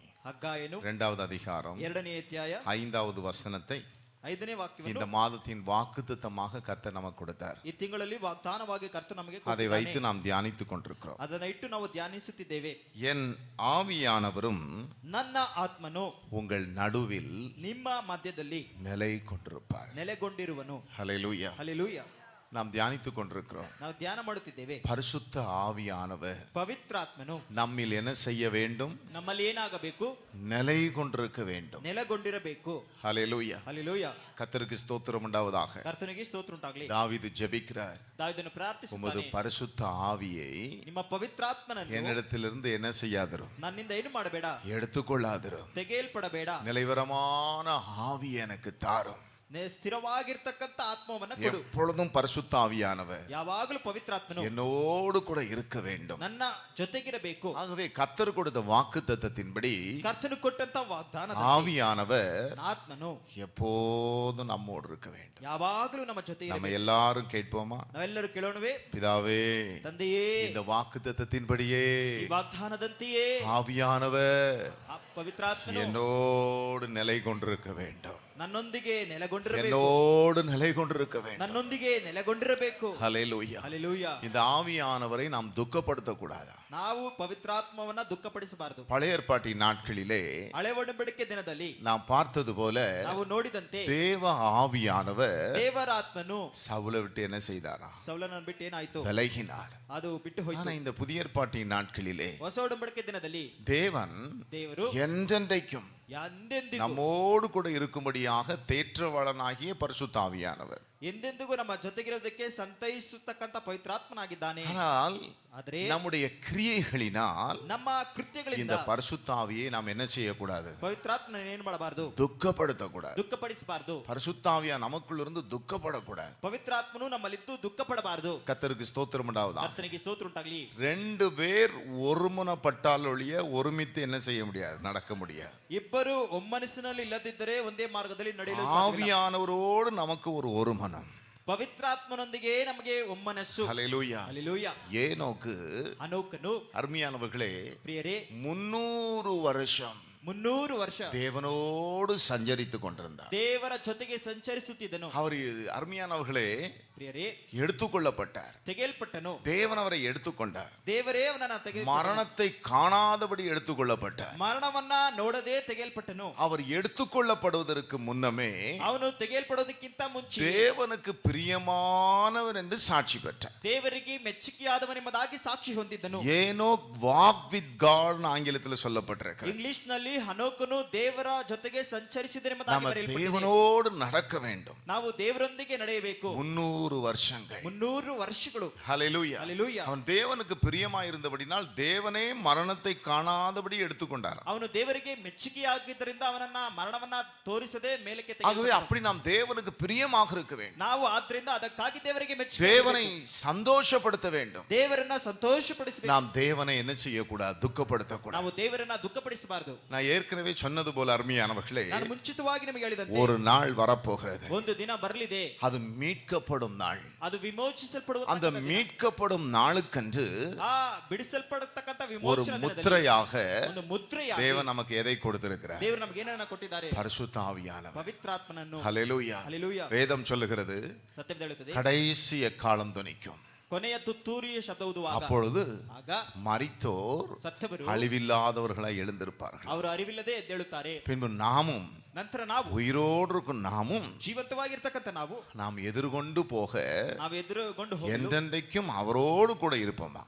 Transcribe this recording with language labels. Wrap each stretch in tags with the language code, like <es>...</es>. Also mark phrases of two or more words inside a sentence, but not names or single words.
<kn>ಹಗ್ಗಾಯನು</kn> <ta>2வது அதிகாரம்</ta> <kn>2ನೇ ಅಧ್ಯಾಯ</kn> <ta>5வது வசனத்தை</ta> <kn>5ನೇ ವಾಕ್ಯವನ್ನು</kn> <ta>இந்த மாதத்தின் வாக்குத்தத்தமாக கர்த்தர் நமக்கு கொடுத்தார்.</ta> <kn>ಈ ತಿಂಗಳಲ್ಲಿ ವಾಗ್ದಾನವಾಗಿ ಕರ್ತನು ನಮಗೆ</kn> <ta>அதை வைத்து நாம் தியானித்துக் கொண்டிருக்கிறோம்.</ta> <kn>ಅದನ್ನ ಇಟ್ಟು ನಾವು ಧ್ಯಾನಿಸುತ್ತಿದ್ದೇವೆ.</kn> <ta>என் ஆவியானவரும்</ta> <kn>ನನ್ನ ಆತ್ಮನು</kn> <ta>உங்கள் நடுவில்</ta> <kn>ನಿಮ್ಮ ಮಧ್ಯದಲ್ಲಿ</kn> <ta>நிலை கொண்டிருப்பார்.</ta> <kn>ನೆಲೆಗೊಂಡಿರುವನು.</kn> <ta>ஹல்லேலூயா.</ta> <kn>ಹಲ್ಲೆಲೂಯಾ.</kn> <ta>நாம் தியானித்துக் கொண்டிருக்கிறோம்.</ta> <kn>ನಾವು ಧ್ಯಾನ ಮಾಡುತ್ತಿದ್ದೇವೆ.</kn> <ta>பரிசுத்த ஆவியானவர்</ta> <kn>ಪವಿತ್ರಾತ್ಮನು</kn> <ta>நம்மில் என்ன செய்ய வேண்டும்?</ta> <kn>ನಮ್ಮಲ್ಲಿ ಏನಾಗಬೇಕು?</kn> <ta>நிலை கொண்டிருக்க வேண்டும்.</ta> <kn>ನೆಲೆಗೊಂಡಿರಬೇಕು.</kn> <ta>ஹல்லேலூயா.</ta> <kn>ಹಲ್ಲೆಲೂಯಾ.</kn> <ta>கர்த்தருக்கு ஸ்தோத்திரம் உண்டாவதாக.</ta> <kn>ಕರ್ತನಿಗೆ ಸ್ತೋತ್ರ ಉಂಟಾಗಲಿ.</kn> <ta>தாவீது ஜெபிக்கிறார்.</ta> <kn>ದಾವೀದನು ಪ್ರಾರ್ಥಿಸುತ್ತಾನೆ,</kn> <ta>உமது பரிசுத்த ஆவியை</ta> <kn>ನಿಮ್ಮ ಪವಿತ್ರಾತ್ಮನನ್ನು</kn> <ta>என்னிடத்திலிருந்து என்ன செய்யாதிரும்,</ta> <kn>ನನ್ನಿಂದ ಏನು ಮಾಡಬೇಡ,</kn> <ta>எடுத்துக்கொள்ளாதிரும்.</ta> <kn>ತೆಗೆಯಲ್ಪಡಬೇಡ.</kn> <ta>நிலைவரமான ஆவி எனக்கு தாரும்.</ta> <kn>ಸ್ಥಿರವಾಗಿರ್ತಕ್ಕಂಥ ಆತ್ಮವನ್ನು ಕೊಡು.</kn> <ta>எப்பொழுதும் பரிசுத்த ஆவியானவர்</ta> <kn>ಯಾವಾಗಲೂ ಪವಿತ್ರಾತ್ಮನು</kn> <ta>என்னோடு கூட இருக்க வேண்டும்.</ta> <kn>ನನ್ನ ಜೊತೆಗಿರಬೇಕು.</kn> <ta>ஆகவே கர்த்தர் கொடுத்த வாக்குத்தத்தத்தின்படி</ta> <kn>ಕರ್ತನು ಕೊಟ್ಟಂತ ವಾಗ್ದಾನ</kn> <ta>ஆவியானவர்</ta> <kn>ಆತ್ಮನು</kn> <ta>எப்போதும் நம்மோடு இருக்க வேண்டும்.</ta> <kn>ಯಾವಾಗಲೂ ನಮ್ಮ ಜೊತೆ</kn> <ta>நம்ம</ta> <kn>ಇರಬೇಕು.</kn> <ta>எல்லாரும் கேட்போமா?</ta> <kn>ನಾವೆಲ್ಲರೂ ಕೇಳೋಣವೇ?</kn> <ta>பிதாவே,</ta> <kn>ತಂದೆಯೇ,</kn> <ta>இந்த வாக்குத்தத்தத்தின்படியே</ta> <kn>ಈ ವಾಗ್ದಾನದಂತೆಯೇ</kn> <ta>ஆவியானவர்</ta> <kn>ಪವಿತ್ರಾತ್ಮನು</kn> <ta>என்னோடு நிலை கொண்டிருக்க வேண்டும்.</ta> <kn>ನನ್ನೊಂದಿಗೆ ನೆಲೆಗೊಂಡಿರಬೇಕು.</kn> <ta>என்னோடு நிலை கொண்டிருக்க வேண்டும்.</ta> <kn>ನನ್ನೊಂದಿಗೆ ನೆಲೆಗೊಂಡಿರಬೇಕು.</kn> <ta>ஹல்லேலூயா.</ta> <kn>ಹಲ್ಲೆಲೂಯಾ.</kn> <ta>இந்த ஆவியானவரை நாம் துக்கப்படுத்த கூடாது.</ta> <kn>ನಾವು ಪವಿತ್ರಾತ್ಮವನ್ನ ದುಃಖಪಡಿಸಬಾರದು.</kn> <ta>பழைய ஏற்பாட்டின் நாட்களிலே</ta> <kn>ಹಳೆ ಒಡಂಬಡಿಕೆ ದಿನದಲ್ಲಿ</kn> <ta>நாம் பார்த்தது போல</ta> <kn>ನಾವು ನೋಡಿದಂತೆ</kn> <ta>தேவ ஆவியானவர்</ta> <kn>ದೇವರ ಆತ್ಮನು</kn> <ta>சவுலை விட்டு என்ன செய்தாரா?</ta> <kn>ಸೌಲನನ್ನು ಬಿಟ್ಟು ಏನಾಯ್ತು?</kn> <ta>விலகினார்.</ta> <kn>ಅದು ಬಿಟ್ಟು ಹೋಯಿತು.</kn> <ta>ஆனா இந்த புதிய ஏற்பாட்டின் நாட்களிலே</ta> <kn>ಹೊಸ ಒಡಂಬಡಿಕೆ ದಿನದಲ್ಲಿ</kn> <ta>தேவன்</ta> <kn>ದೇವರು</kn> <ta>என்றென்றைக்கும்</ta> <kn>ಎಂದೆಂದಿಗೂ</kn> <ta>நம்மோடு கூட இருக்கும்படியாக தேற்றவாளனாகிய பரிசுத்த ஆவியானவர்</ta> <kn>ಎಂದೆಂದಿಗೂ ನಮ್ಮ ಜೊತೆಗಿರೋದಕ್ಕೆ ಸಂತೈಸುತ್ತಕ್ಕಂತ ಪವಿತ್ರಾತ್ಮನಾಗಿದ್ದಾನೆ.</kn> <ta>ஆனால்</ta> <kn>ಆದರೆ</kn> <ta>நம்முடைய கிரியைகளினால்</ta> <kn>ನಮ್ಮ ಕೃತ್ಯಗಳಿಂದ</kn> <ta>இந்த பரிசுத்த ஆவியை நாம் என்ன செய்யக்கூடாது?</ta> <kn>ಪವಿತ್ರಾತ್ಮನ ಏನು ಮಾಡಬಾರದು?</kn> <ta>துக்கப்படுத்தக்கூடாது.</ta> <kn>ದುಃಖಪಡಿಸಬಾರದು.</kn> <ta>பரிசுத்த ஆவியா நமக்குள்ள இருந்து துக்கப்படக்கூடாது.</ta> <kn>ಪವಿತ್ರಾತ್ಮನು ನಮ್ಮಲ್ಲಿದ್ದು ದುಃಖಪಡಬಾರದು.</kn> <ta>கர்த்தருக்கு ஸ்தோத்திரம் உண்டாவதா.</ta> <kn>ಕರ್ತನಿಗೆ ಸ್ತೋತ್ರ ಉಂಟಾಗಲಿ.</kn> <ta>2 பேர் ஒருமனப்பட்டால் ஒழிய ஒருமித்து என்ன செய்ய முடியாது, நடக்க முடியாது.</ta> <kn>ಇಬ್ಬರು ಒಮ್ಮನಸ್ಸಿನಲ್ಲಿ ಇಲ್ಲದಿದ್ದರೆ ಒಂದೇ ಮಾರ್ಗದಲ್ಲಿ ನಡೆಯಲು ಸಾಧ್ಯವಿಲ್ಲ.</kn> <ta>ஆவியானவரோடு நமக்கு ஒரு ஒருமனம்.</ta> <kn>ಪವಿತ್ರಾತ್ಮನೊಂದಿಗೆ ನಮಗೆ ಒಮ್ಮನಸ್ಸು.</kn> <ta>ஹல்லேலூயா.</ta> <kn>ಹಲ್ಲೆಲೂಯಾ.</kn> <ta>ஏனோக்கு</ta> <kn>ಅನೋಕನು</kn> <ta>அருமையானவர்களே</ta> <kn>ಪ್ರಿಯರೇ</kn> <ta>300 வருஷம்</ta> <kn>300 ವರ್ಷ</kn> <ta>தேவனோடு சஞ்சரித்து கொண்டிருந்தார்.</ta> <kn>ದೇವರ ಜೊತೆಗೆ ಸಂಚರಿಸುತ್ತಿದ್ದನು.</kn> <ta>அவர் அருமையானவர்களே</ta> <kn>ಪ್ರಿಯರೇ</kn> <ta>எடுத்துக்கொள்ளப்பட்டார்.</ta> <kn>ತೆಗೆಯಲ್ಪಟ್ಟನು.</kn> <ta>தேவன் அவரை எடுத்துக்கொண்டார்.</ta> <kn>ದೇವರೇ ಅವನನ್ನ ತೆಗೆದುಕೊಂಡನು.</kn> <ta>மரணத்தை காணாதபடி எடுத்துக்கொள்ளப்பட்டார்.</ta> <kn>ಮರಣವನ್ನ ನೋಡದೆ ತೆಗೆಯಲ್ಪಟ್ಟನು.</kn> <ta>அவர் எடுத்துக்கொள்ளப்படுவதற்கு முன்னமே</ta> <kn>ಅವನು ತೆಗೆಯಲ್ಪಡೋದಕ್ಕಿಂತ ಮುಂಚೆ</kn> <ta>தேவனுக்கு பிரியமானவர் என்று சாட்சி பெற்றார்.</ta> <kn>ದೇವರಿಗೆ ಮೆಚ್ಚುಗೆಯಾದವನೆಂಬುದಾಗಿ ಸಾಕ್ಷಿ ಹೊಂದಿದ್ದನು.</kn> <ta>ஏனோக்</ta> <en>walk with God</en> <ta>ஆங்கிலத்தில் சொல்லப்பட்டிருக்கிறது.</ta> <kn>ಇಂಗ್ಲಿಷ್ ನಲ್ಲಿ ಹನೋಕನು ದೇವರ ಜೊತೆಗೆ ಸಂಚರಿಸಿದನೆಂಬುದಾಗಿ</kn> <ta>நம்ம</ta> <kn>ಬರೆಯಲ್ಪಟ್ಟಿದೆ.</kn> <ta>தேவனோடு நடக்க வேண்டும்.</ta> <kn>ನಾವು ದೇವರೊಂದಿಗೆ ನಡೆಯಬೇಕು.</kn> <ta>300 வருஷங்கள்.</ta> <kn>300 ವರ್ಷಗಳು.</kn> <ta>ஹல்லேலூயா.</ta> <kn>ಹಲ್ಲೆಲೂಯಾ.</kn> <ta>அவன் தேவனுக்கு பிரியமாயிருந்தபடினால் தேவனே மரணத்தை காணாதபடி எடுத்துக்கொண்டார்.</ta> <kn>ಅವನು ದೇವರಿಗೆ ಮೆಚ್ಚುಗೆಯಾಗಿದ್ದರಿಂದ ಅವನನ್ನ ಮರಣವನ್ನ ತೋರಿಸದೆ ಮೇಲಕ್ಕೆ</kn> <ta>ஆகவே</ta> <kn>ತೆಗೆದುಕೊಂಡನು.</kn> <ta>அப்படி நாம் தேவனுக்கு பிரியமாக இருக்க வேண்டும்.</ta> <kn>ನಾವು ಆದ್ರಿಂದ ಅದಕ್ಕಾಗಿ ದೇವರಿಗೆ ಮೆಚ್ಚುಗೆ</kn> <ta>தேவனை சந்தோஷப்படுத்த வேண்டும்.</ta> <kn>ದೇವರನ್ನ ಸಂತೋಷಪಡಿಸಬೇಕು.</kn> <ta>நாம் தேவனை என்ன செய்யக்கூடாது? துக்கப்படுத்தக்கூடாது.</ta> <kn>ನಾವು ದೇವರನ್ನ ದುಃಖಪಡಿಸಬಾರದು.</kn> <ta>நான் ஏற்கனவே சொன்னது போல அருமையானவர்களே,</ta> <kn>ನಾನು ಮುಂಚಿತವಾಗಿ ನಿಮಗೆ ಹೇಳಿದಂತೆ</kn> <ta>ஒரு நாள் வரப்போகிறது.</ta> <kn>ಒಂದು ದಿನ ಬರಲಿದೆ.</kn> <ta>அது மீட்கப்படும் நாள்.</ta> <kn>ಅದು ವಿಮೋಚಿಸಲ್ಪಡುವ</kn> <ta>அந்த மீட்கப்படும் நாளுக்கென்று</ta> <kn>ಆ ಬಿಡಿಸಲ್ಪಡತಕ್ಕಂತ</kn> <ta>ஒரு</ta> <kn>ವಿಮೋಚನಾ ದಿನದಲ್ಲಿ</kn> <ta>முத்திரையாக</ta> <kn>ಒಂದು ಮುದ್ರೆಯಾಗಿ</kn> <ta>தேவன் நமக்கு எதை கொடுத்திருக்கிறார்?</ta> <kn>ದೇವರು ನಮಗೆ ಏನನ್ನ ಕೊಟ್ಟಿದ್ದಾರೆ?</kn> <ta>பரிசுத்த ஆவியானவர்.</ta> <kn>ಪವಿತ್ರಾತ್ಮನನ್ನು.</kn> <ta>ஹல்லேலூயா.</ta> <kn>ಹಲ್ಲೆಲೂಯಾ.</kn> <ta>வேதம் சொல்லுகிறது</ta> <kn>ಸತ್ಯವೇದ ಹೇಳುತ್ತದೆ,</kn> <ta>கடைசி எக்காலம் துணிக்கும்.</ta> <kn>ಕೊನೆಯ ತುತ್ತೂರಿಯ ಶಬ್ದ ಊದುವಾಗ</kn> <ta>அப்பொழுது</ta> <kn>ಆಗ</kn> <ta>மரித்தோர்</ta> <kn>ಸತ್ತವರು</kn> <ta>அழிவில்லாதவர்களாய் எழுந்திருப்பார்கள்.</ta> <kn>ಅವರು ಅರಿವಿಲ್ಲದೆ ಎದ್ದೇಳುತ್ತಾರೆ.</kn> <ta>பின்பு நாமும்</ta> <kn>ನಂತರ ನಾವು</kn> <ta>உயிரோடு இருக்கும் நாமும்</ta> <kn>ಜೀವಂತವಾಗಿರ್ತಕ್ಕಂಥ ನಾವು</kn> <ta>நாம் எதிர்கொண்டு போக</ta> <kn>ನಾವು ಎದುರುಗೊಂಡು ಹೋಗಲು</kn> <ta>என்றென்றைக்கும் அவரோடு கூட இருப்போமா.</ta>